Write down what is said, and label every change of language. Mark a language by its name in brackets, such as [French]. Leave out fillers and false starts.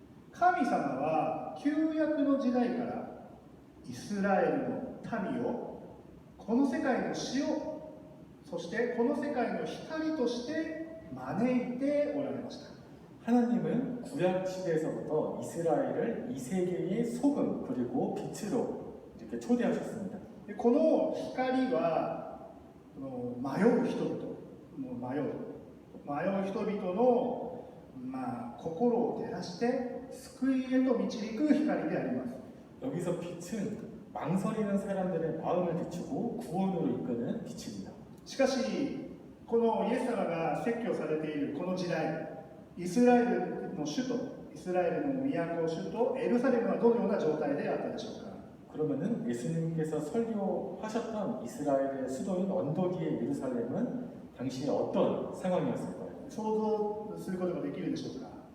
[Japanese] 神様は旧約の時代からイスラエルの民をこの世界の塩、そしてこの世界の光として招いておられました。 [Korean] 하나님은 구약 시대에서부터 이스라엘을 이 세계의 소금 그리고 빛으로 이렇게 초대하셨습니다. [Japanese] でこの光は迷う人々、迷う人々の、心を照らして救いへと導く光であります。 [Korean] 여기서 빛은 망설이는 사람들의 마음을 비추고 구원으로 이끄는 빛입니다. [Japanese] しかしこのイエス様が説教されているこの時代、イスラエルの首都、イスラエルの都首都エルサレムはどのような状態であったでしょうか。 [Korean] 그러면은 예수님께서 설교하셨던 이스라엘의 수도인 언덕 위의 예루살렘은 당시에 어떤 상황이었을까요? [Japanese] 想像することができるでしょうか。